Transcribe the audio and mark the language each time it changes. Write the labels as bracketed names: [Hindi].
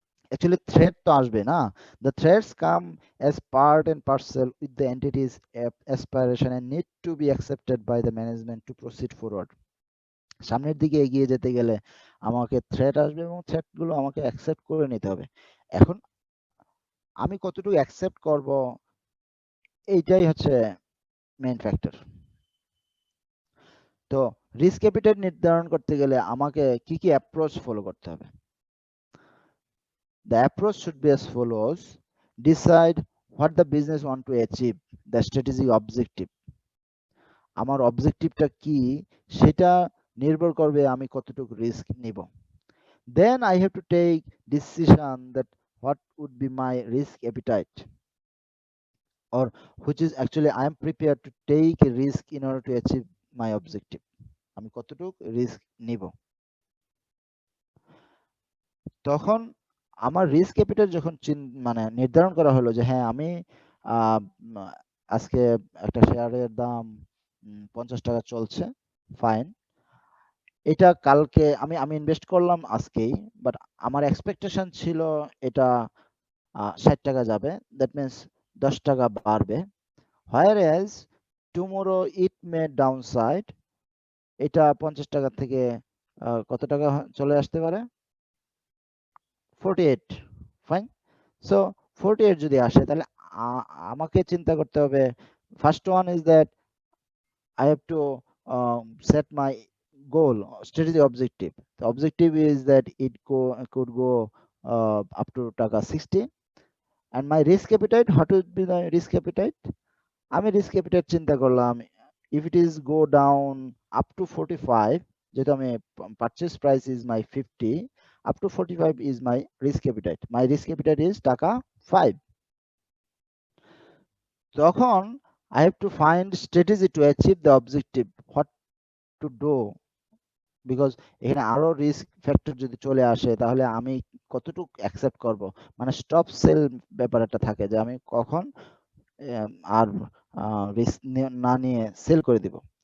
[Bangla] Actually threat তো আসবে না, [English] The threats come as part and parcel with the entity's aspiration and need to be accepted by the management to proceed forward. [Bangla] সামনের দিকে এগিয়ে যেতে গেলে আমাকে থ্রেট আসবে এবং থ্রেট গুলো আমাকে অ্যাকসেপ্ট করে নিতে হবে। এখন আমি কতটুকু অ্যাকসেপ্ট করব এইটাই হচ্ছে মেইন ফ্যাক্টর। তো রিস্ক অ্যাপিটাইট নির্ধারণ করতে গেলে আমাকে কি কি অ্যাপ্রোচ ফলো করতে হবে? [English] The approach should be as follows: decide what the business want to achieve, the strategic objective. [Bangla] আমার অবজেক্টিভটা কি সেটা নির্ভর করবে আমি কতটুকু রিস্ক নিব। [English] Then I have to take decision that what would be my risk appetite, or which is actually I am prepared to take a risk in order to achieve my objective. [Bangla] আমি কতটুকু risk নিব। তখন আমার risk capital যখন মানে নির্ধারণ করা হলো যে হ্যাঁ আমি আহ, উম, আজকে একটা শেয়ারের দাম 50 টাকা চলছে, ফাইন, এটা কালকে আমি আমি ইনভেস্ট করলাম আজকেই, বাট আমার এক্সপেকটেশন ছিল এটা 60 টাকা যাবে, দ্যাট মিনস 10 টাকা বাড়বে, [English] whereas tomorrow it may downside, [Bangla] এটা 50 টাকা থেকে কত টাকা চলে আসতে পারে, 48, ফাইন। [English] so [Bangla] 48 যদি আসে তাহলে আমাকে চিন্তা করতে হবে, [English] First one is that I have to set my goal, strategy objective. The objective is that it could go up to টাকা 60, and my risk appetite, what would be the risk appetite? [Bangla] আমি risk appetite চিন্তা করলাম, [English] if it is go down up to 45, [Bangla] যেহেতু আমি [English] purchase price is my 50, up to 45 is my risk appetite. My risk appetite is টাকা 5. [Bangla] তখন [English] I have to find strategy to achieve the objective, what to do, [Bangla] because এখানে আরো risk factor যদি চলে আসে তাহলে আমি কতটুকু অ্যাকসেপ্ট করব, মানে স্টপ সেল ব্যাপার একটা থাকে যে আমি কখন আর রিস্ক না নিয়ে সেল করে দিব।